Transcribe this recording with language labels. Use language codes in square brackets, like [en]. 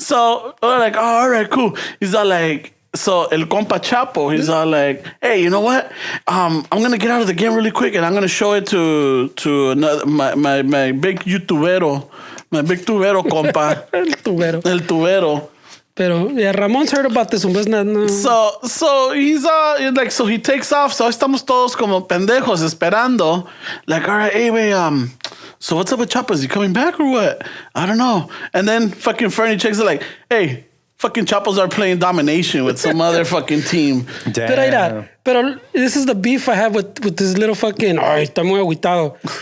[en] So we're like, oh, all right, cool. He's all like, so el compa Chapo, he's all like, hey, you know what? I'm gonna get out of the game really quick and I'm gonna show it to another, my big YouTubero, my big tubero compa, [es] El tubero. el tubero. [en] Pero, yeah, Ramon's heard about this one, but it's not, no. So he's like, so he takes off. [es] So estamos todos como pendejos esperando. [en] Like, all right, hey, wait, so what's up with Chapo? Is he coming back or what? I don't know. And then fucking Fernie checks it like, hey, fucking Chapos are playing domination with some other fucking team. Damn. Pero this is the beef I have with this little fucking, [es] ay, está muy agüitado.